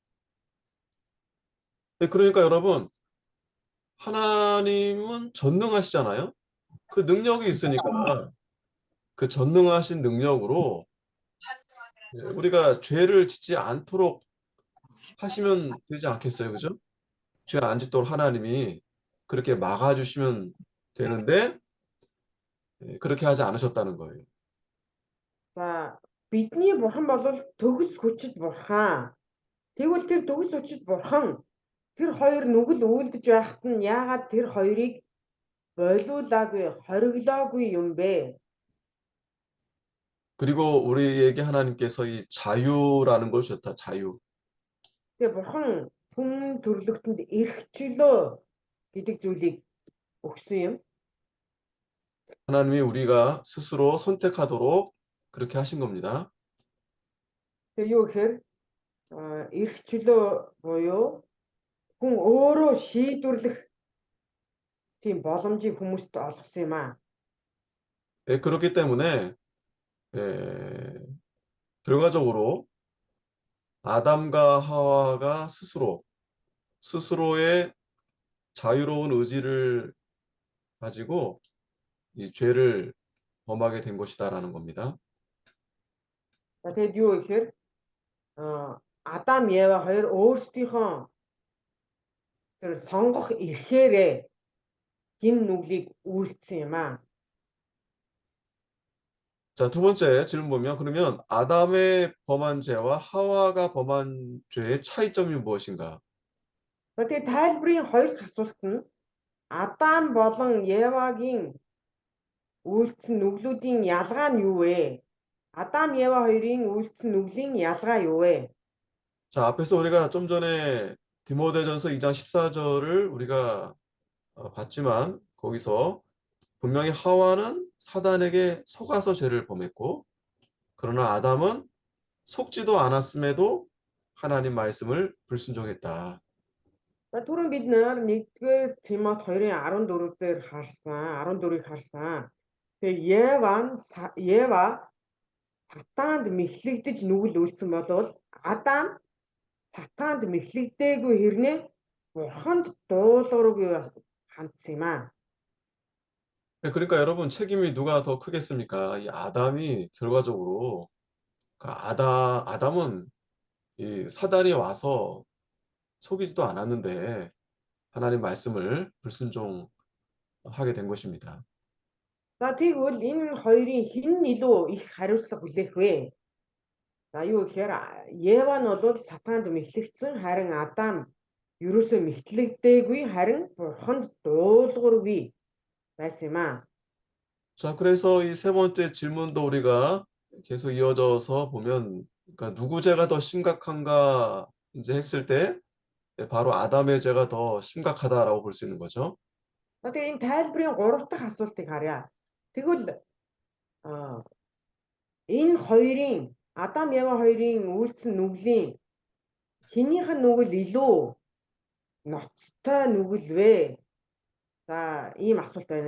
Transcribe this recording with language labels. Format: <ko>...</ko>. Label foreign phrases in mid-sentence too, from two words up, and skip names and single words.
<ko>네, 그러니까 여러분 하나님은 전능하시잖아요. 그 능력이 있으니까 그 전능하신 능력으로 우리가 죄를 짓지 않도록 하시면 되지 않겠어요? 그죠? 죄 안 짓도록 하나님이 그렇게 막아주시면 되는데 그렇게 하지 않으셨다는 거예요.</ko> <mn>За бидний бурхан бол төгс хүчит бурхан. Тэгвэл тэр төгс хүчит бурхан тэр хоёр нүгэл үйлдэж байхад нь яагаад тэр хоёрыг болиулаагүй, хориглоогүй юм бэ?</mn> <ko>그리고 우리에게 하나님께서 이 자유라는 걸 주셨다. 자유.</ko> <mn>Тэгээ бурхан хүн төрлөختөнд эрх чөлөө гэдэг зүйлийг өгсөн юм.</mn> <ko>하나님이 우리가 스스로 선택하도록 그렇게 하신 겁니다.</ko> <mn>Тэгээ юу гэхээр эрх чөлөө буюу хүн өөрөө шийдвэрлэх тийм боломжийг хүмүүст олгосон юм аа.</mn> <ko>예, 그렇기 때문에 예, 결과적으로 아담과 하와가 스스로의 자유로운 의지를 가지고 이 죄를 범하게 된 것이다라는 겁니다.</ko> <mn>За тэгэд юу гэхээр Адам Ева хоёр өөрсдийнхөө тэр сонгох эрхээрээ гин нүглийг үйлдсэн юм аа.</mn> <ko>자, 두 번째 질문 보면 그러면 아담의 범한 죄와 하와가 범한 죄의 차이점이 무엇인가?</ko> <mn>За тэгээд тайлбарын хоёр дахь асуулт нь Адам болон Евагийн үйлдсэн нүглүүдийн ялгаа нь юу вэ? Адам Ева хоёрын үйлдсэн нүглийн ялгаа юу вэ?</mn> <ko>자, 앞에서 우리가 좀 전에 디모데전서 2장 14절을 우리가 봤지만 거기서 분명히 하와는 사단에게 속아서 죄를 범했고 그러나 아담은 속지도 않았음에도 하나님 말씀을 불순종했다.</ko> <mn>За түрүүн бид нээр 1-р Тимот 2:14 дээр харсан, 14-ийг харсан. Тэгээ Ева сатаанд мэхлэгдэж нүгэл үйлдсэн болвол Адам сатаанд мэхлэгдээгүй хэрнээ бурханд дуулуургүй хандсан юм аа.</mn> <ko>네, 그러니까 여러분 책임이 누가 더 크겠습니까? 이 아담이 결과적으로 아담은 이 사단이 와서 속이지도 않았는데 하나님 말씀을 불순종하게 된 것입니다.</ko> <mn>За тэгвэл энэ хоёрын хэн нь илүү их хариуцлага хүлээх вэ? За юу гэхээр Ева нь бол сатаанд мэхлэгдсэн, харин Адам ерөөсөө мэхлэгдээгүй, харин бурханд дуулуургүй байсан юм аа.</mn> <ko>자, 그래서 이 세 번째 질문도 우리가 계속 이어져서 보면 그러니까 누구 죄가 더 심각한가 이제 했을 때 바로 아담의 죄가 더 심각하다라고 볼 수 있는 거죠.</ko> <mn>За тэгээ энэ тайлбарын 3 дахь асуултыг харъя. Тэгвэл энэ хоёрын Адам Ева хоёрын үйлдсэн нүглийн хэнийх нь нүгэл илүү ноцтой нүгэл вэ? За ийм асуулт байна.</mn>